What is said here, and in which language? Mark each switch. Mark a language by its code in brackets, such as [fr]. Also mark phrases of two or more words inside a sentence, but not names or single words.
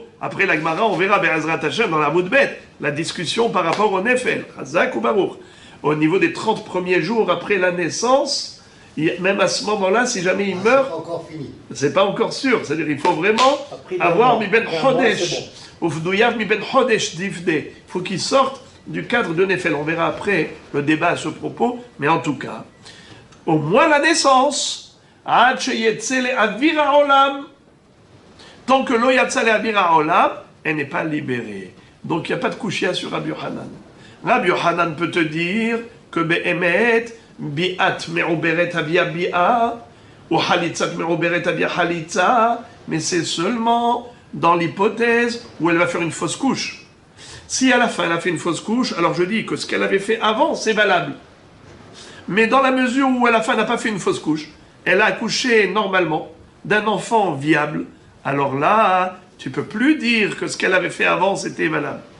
[fr] Après la Gemara, on verra [he] בעזרת השם [fr] dans la Moudbet, la discussion par rapport au Nefel, Hazak ou Baruch. Au niveau des 30 premiers jours après la naissance, même à ce moment-là, si jamais il meurt, c'est pas encore sûr. C'est-à-dire il faut vraiment avoir [he] מבן חודש, [fr] ou [he] ופדויה מבן חודש דפדה. [fr] Il faut qu'il sorte du cadre de Nefel. On verra après le débat à ce propos, mais en tout cas, au moins la naissance, [he] עד שיצא לאויר העולם. [fr] Tant que [he] לא יצא לאויר העולם, [fr] elle n'est pas libérée. Donc il n'y a pas de kushia sur Rabbi Yochanan. [he] Rabbi Yochanan [fr] peut te dire que [he] באמת, ביאת מעוברת הויא ביאה, או חליצת מעוברת הויא חליצה, [fr] mais c'est seulement dans l'hypothèse où elle va faire une fausse couche. Si à la fin elle a fait une fausse couche, alors je dis que ce qu'elle avait fait avant, c'est valable. Mais dans la mesure où à la fin elle n'a pas fait une fausse couche, elle a accouché normalement d'un enfant viable, alors là, tu ne peux plus dire que ce qu'elle avait fait avant, c'était valable.